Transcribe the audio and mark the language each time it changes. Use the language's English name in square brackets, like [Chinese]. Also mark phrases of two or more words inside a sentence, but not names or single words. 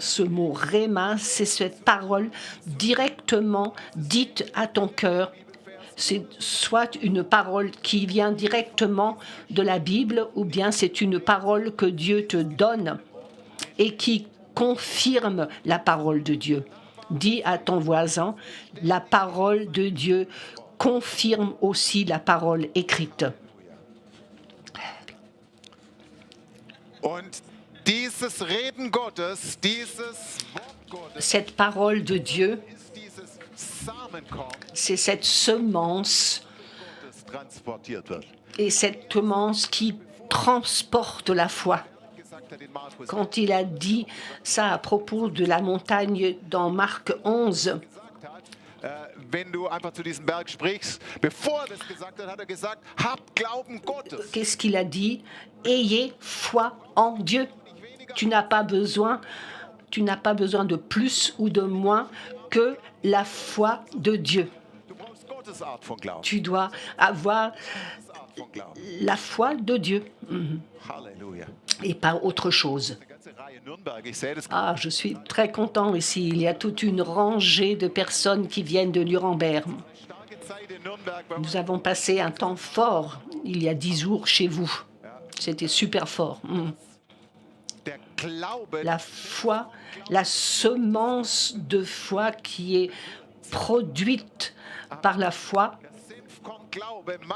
[French] ce mot Réma, c'est cette parole directement dite à ton cœur. C'est soit une parole qui vient directement de la Bible, ou bien c'est une parole que Dieu te donne et qui confirme la parole de Dieu. Dis à ton voisin, la parole de Dieu confirme aussi la parole écrite. [German] Und dieses Reden Gottes, dieses Wort Gottes, [French] Cette parole de Dieu, [German] ist dieses Samenkorn, [French] c'est cette semence [German] das transportiert wird. [French] et cette semence qui transporte la foi. [German] Gesagt hat in Markus, [French] Quand il a dit ça à propos de la montagne dans Marc 11, [German] gesagt hat, wenn du einfach zu diesem Berg sprichst, bevor er das gesagt hat, hat er gesagt, habt Glauben Gottes. [French] qu'est-ce qu'il a dit? Ayez foi en Dieu. Tu n'as pas besoin de plus ou de moins que la foi de Dieu. [German] Du brauchst Gottes Art von Glauben. [French] Tu dois avoir [German] Art von Glauben. [French] la foi de Dieu Halleluja. et pas autre chose. [German] Eine ganze Reihe Nürnberg, ich sehe das. [French] Ah, je suis très content ici. Il y a toute une rangée de personnes qui viennent de Nuremberg. [German] Starke Zeit in Nürnberg. Bei [French] Nous avons passé un temps fort il y a 10 jours chez vous. C'était super fort. [German] Der Glaube, [French] La foi, la semence de foi qui est produite par la foi, [German] der Senfkorn Glaube macht